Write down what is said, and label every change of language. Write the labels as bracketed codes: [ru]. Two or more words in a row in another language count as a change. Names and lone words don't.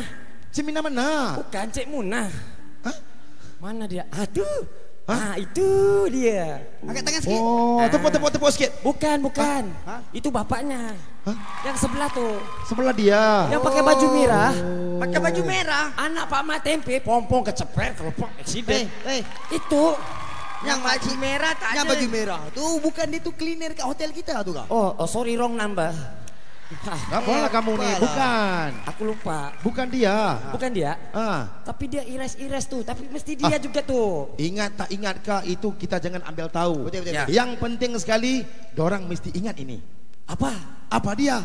[ms] Cik Minah mana? Bukan, Cik Munah. Hah? Mana dia? Aduh. Hah? Itu dia. Angkat tangan sikit. Oh, tepuk sikit. Bukan. Hah? Itu bapaknya. Hah? Yang sebelah tuh. Sebelah dia. Yang pakai baju merah. Pakai baju merah. Anak Pak Mat Tempe, pompong kecepret, kelepok, eksiden. Itu. Yang baju merah tak ada. Yang baju merah. Tuh bukan dia tuh cleaner kat hotel kita tuh kak. [en] Oh, sorry, wrong number. [ms] Apalah kamu nih? Bukan. Aku lupa. Bukan dia. Bukan dia. Tapi dia ires-ires tuh. Tapi mesti dia juga tuh. Ingat tak ingat kah itu kita jangan ambil tahu. Betul. Ya. Yang penting sekali, dorang mesti ingat ini. Apa? Apa dia?